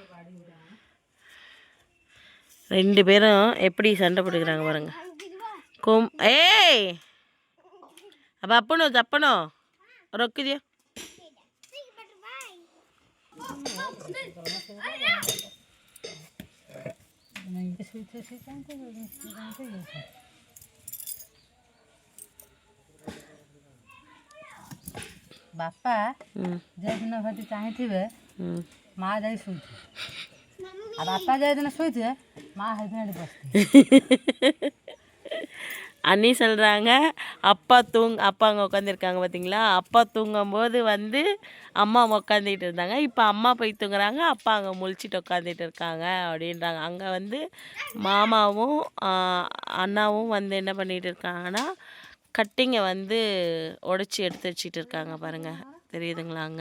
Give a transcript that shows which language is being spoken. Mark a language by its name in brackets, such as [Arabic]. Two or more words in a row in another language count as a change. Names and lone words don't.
[Tamil] 2 பேரும் எப்படி சண்டை போட்டுக்கிறாங்க பாருங்க. ஏய் அப்போ அப்பனும் ரொக்குதியோ. [Odia] ବାପା ଯେଉଁଦିନ ଘଟି ଚାହିଁଥିବେ ମା ଯାଇ ଶୋଇଥିବେ, ଆଉ ବାପା ଯେଉଁଦିନ ଶୋଇଥିବେ ମା ସେଇଦିନ ଏଠି ବସିଥିବେ. [Tamil] அண்ணி சொல்கிறாங்க அப்பா அங்கே உட்காந்துருக்காங்க பார்த்தீங்களா, அப்பா தூங்கும்போது வந்து அம்மா உட்காந்துட்டு இருந்தாங்க, இப்போ அம்மா போய் தூங்குறாங்க, அப்பா அங்கே முழிச்சிட்டு உட்காந்துட்டு இருக்காங்க அப்படின்றாங்க. அங்கே வந்து மாமாவும் அண்ணாவும் வந்து என்ன பண்ணிகிட்டு இருக்காங்கன்னா கட்டிங்கை வந்து உடச்சி எடுத்து வச்சிட்டு இருக்காங்க பாருங்கள், தெரியுதுங்களாங்க.